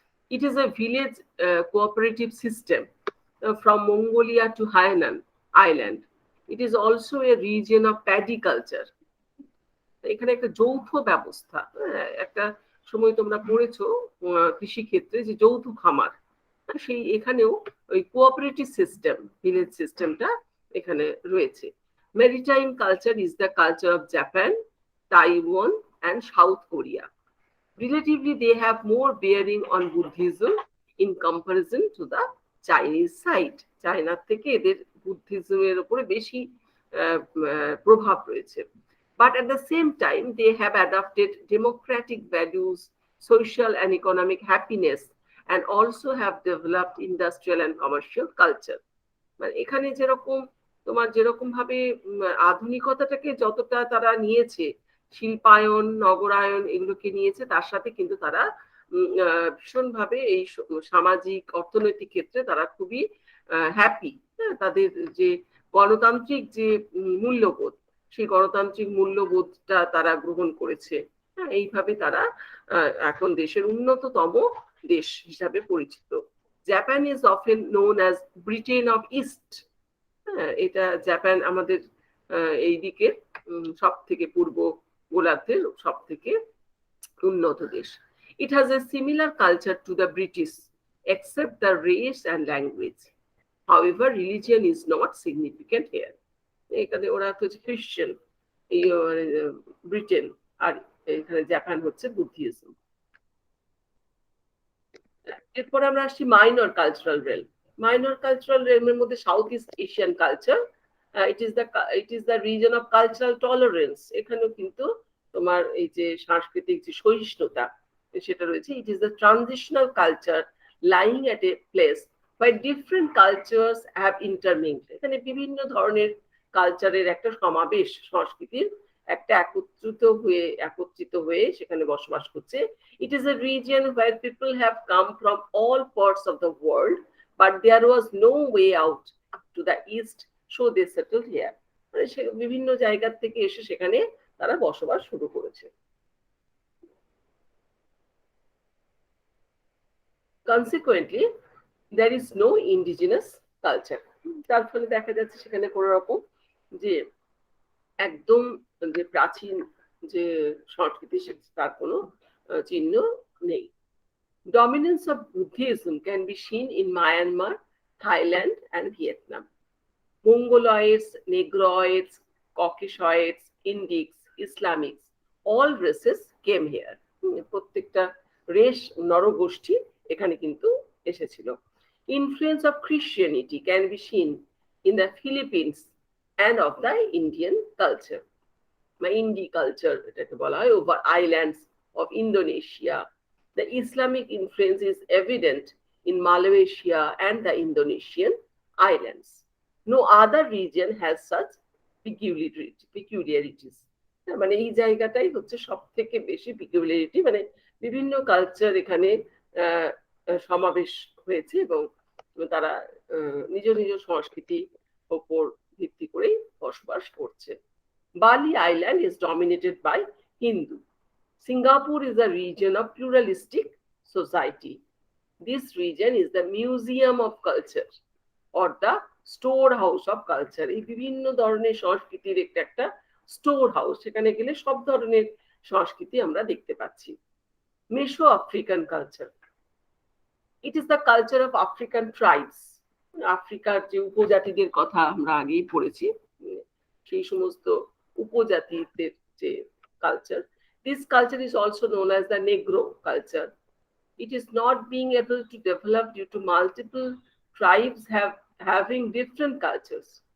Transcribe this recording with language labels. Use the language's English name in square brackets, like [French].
[English] It is a village cooperative system from Mongolia to Hainan Island. It is also a region of paddy culture. [Bangla] এখানে একটা যৌথ ব্যবস্থা, একটা সময় তোমরা পড়েছো কৃষি ক্ষেত্রে যে যৌথ খামার, সেই এখানেও ওই কোঅপারেটিভ সিস্টেম, ভিলেজ সিস্টেমটা এখানে রয়েছে। [English] Maritime culture is the culture of Japan, Taiwan, and South Korea. Relatively, they have more bearing on Buddhism in comparison to the Chinese side. [Bangla] চায়নার থেকে এদের বুদ্ধিজমের উপরে বেশি প্রভাব রয়েছে। [English] But at the same time, they have adopted democratic values, social and economic happiness, and also have developed industrial and commercial culture. [Bangla] মানে এখানে যেরকম তোমার যেরকম ভাবে আধুনিকতাটাকে যতটা তারা নিয়েছে, শিল্পায়ন, নগরায়ন এগুলোকে নিয়েছে, তার সাথে কিন্তু তারা ভীষণভাবে এই সামাজিক অর্থনৈতিক ক্ষেত্রে তারা খুবই হ্যাপি। তাদের যে গণতান্ত্রিক যে মূল্যবোধ, সেই গণতান্ত্রিক মূল্যবোধটা তারা গ্রহণ করেছে। এইভাবে তারা এখন দেশের অন্যতম দেশ হিসাবে পরিচিত। [English] Japan is often known as Britain of East. [Bangla] এটা জাপান আমাদের এই দিকে সব থেকে পূর্ব গোলার্ধের সব থেকে উন্নত দেশ। [English] It has a similar culture to the British, except the race and language. However, religion is not significant here. [Bangla] এখানে ওরা হচ্ছে খ্রিস্টান, এই ব্রিটেন, আর এখানে জাপান হচ্ছে বুদ্ধিজম। এরপর আমরা আসছি minor cultural realm. Minor cultural রেলমের মধ্যে south east Asian culture, [English] It is the reason of cultural tolerance. [Bangla] এখানেও কিন্তু তোমার এই যে সাংস্কৃতিক যে সহিষ্ণুতা সেটা রয়েছে। [English] It is the transitional culture lying at a place by different cultures have intermingled. [Bangla] এখানে বিভিন্ন ধরনের কালচারের একটা সমাবেশ, সংস্কৃতির একটা একত্রিত হয়ে সেখানে বসবাস করছে। [English] It is a region where people have come from all parts of the world, but there was no way out to the east, so they settled here. [Bangla] মানে বিভিন্ন জায়গা থেকে এসে সেখানে তারা বসবাস শুরু করেছে। [English] Consequently, there is no indigenous culture. [Bangla] তার ফলে দেখা যাচ্ছে সেখানে কোনো রকম যে একদম যে প্রাচীন যে সংস্কৃতি তার কোনো চিহ্ন নেই। [English] Dominance of Buddhism can be seen in Myanmar, Thailand, and Vietnam. Mongoloids, Negroids, Caucasoids, Indics, Islamics, all races came here. [Bangla] প্রত্যেকটা রেশ নরগোষ্ঠী এখানে কিন্তু এসেছিল। [English] Influence of Christianity can be seen in the Philippines and of the Indian culture. Indi culture [Bangla] এটাকে বলা হয়, [English] over islands of Indonesia. The Islamic influence is evident in Malaysia and the Indonesian islands. No other region has such peculiarities. [Bangla] মানে এই জায়গাটাই হচ্ছে সব থেকে বেশি পিকুলিয়ারিটি, মানে বিভিন্ন কালচার এখানে সমাবেশ হয়েছে এবং তারা নিজ নিজ সংস্কৃতির উপর ভিত্তি করেই বসবাস করছে। [English] Bali Island is dominated by Hindu. Singapore is a region of pluralistic society. This region is the museum of culture or the storehouse of culture. [Bangla] এই বিভিন্ন ধরনের সংস্কৃতির একটা স্টোর হাউস, সেখানে গেলে সব ধরনের সংস্কৃতি আমরা দেখতে পাচ্ছি। [English] Meso African culture, it is the culture of African tribes. [Bangla] আফ্রিকার যে উপজাতিদের কথা আমরা আগেই পড়েছি, সেই সমস্ত উপজাতিদের যে culture. [English] This culture is also known as the Negro culture. It is not being able to develop due to multiple tribes having different cultures.